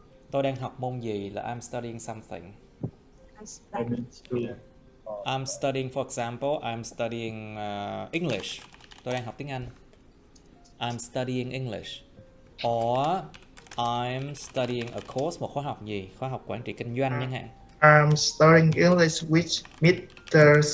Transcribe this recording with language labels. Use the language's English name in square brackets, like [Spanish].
[Vietnamese] Tôi đang học môn gì là [English] I'm studying something. I'm studying, for example, I'm studying English. [Vietnamese] Tôi đang học tiếng Anh. [English] I'm studying English. Or I'm studying a course, [Vietnamese] một khóa học gì? Khóa học quản trị kinh doanh chẳng hạn. [English] I'm studying English with Mr.